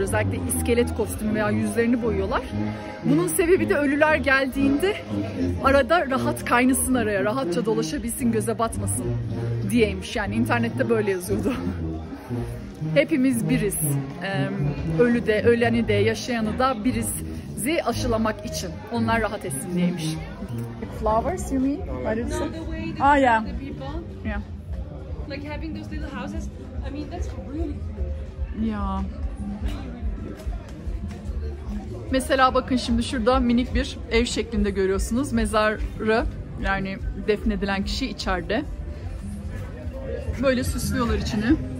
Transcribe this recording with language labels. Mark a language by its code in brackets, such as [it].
[tr] Özellikle iskelet kostümü veya yüzlerini boyuyorlar. Bunun sebebi de ölüler geldiğinde arada rahat kaynasın araya, rahatça dolaşabilsin, göze batmasın diyeymiş. Yani internette böyle yazıyordu. Hepimiz biriz. Ölü de, öleni de, yaşayanı da birizi aşılamak için. Onlar rahat etsin diyeymiş. [en] Flowers, you mean? What is it? Ah, yeah. Yeah. Like having those little houses, I mean that's really cool. [tr] Ya. Mesela bakın şimdi şurada minik bir ev şeklinde görüyorsunuz. Mezarı, yani defnedilen kişi içeride. Böyle süslüyorlar içini.